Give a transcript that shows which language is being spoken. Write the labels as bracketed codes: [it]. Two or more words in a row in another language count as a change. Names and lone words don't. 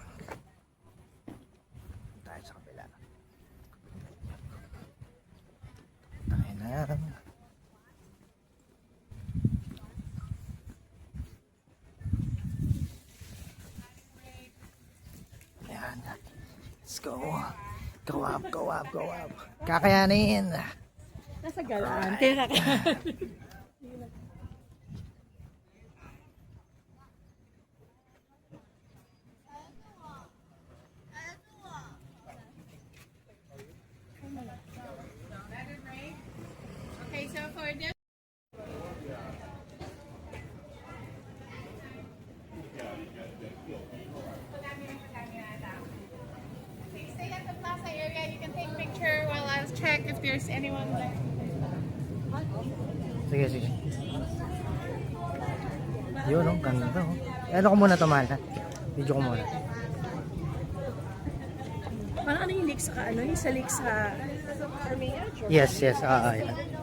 [tl] Tayo sa kabila. Tayo na. Yan. [en] Let's go. Go up, go up, go up. [tl] Kakayanin. Nasa galaan. Kaya kakayanin. [en] Okay, so for this, please stay at the plaza area. You can take picture while I check if there's anyone there. [tl] Sige, sige. Yun, oh, ganda to. Ano ko muna to, mahal, ha? Video ko muna. Parang ano yung lake sa ano? Yung sa lake sa Armenia? [en] Yes, yes. Yan.